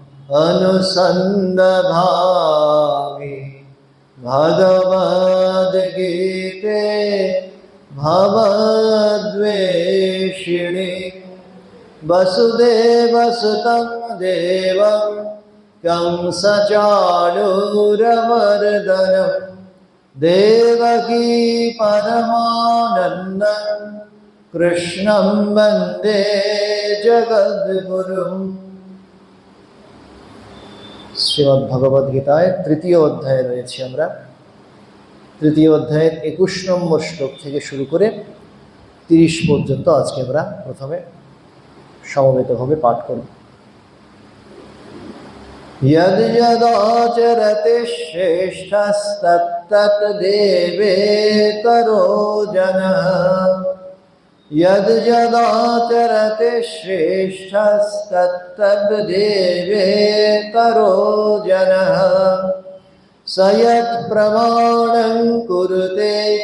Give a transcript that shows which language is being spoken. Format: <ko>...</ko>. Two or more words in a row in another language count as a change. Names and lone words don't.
<sa>अनुसन्दधामि भगवद्गीते भवद्वेषिणी वसुदेवसुतं देवं कंसचाणूरमर्दनं देवकी परमानन्दं कृष्णं वन्दे जगद्गुरुम्।</sa> <bn>শ্রীমদ্ ভগবদ গীতায় তৃতীয় অধ্যায়ে রয়েছি আমরা। তৃতীয় অধ্যায়ের 21 নম্বর শ্লোক থেকে শুরু করে 30 পর্যন্ত আজকে আমরা প্রথমে সমবেতভাবে পাঠ করব।</bn> <sa>यद् यदाचरति श्रेष्ठस्तत्तत् देवेतरो जनः यद् यदाचरति श्रेष्ठस्तत्तद् देवेतरो जनः स यत् प्रमाणं कुरुते</sa>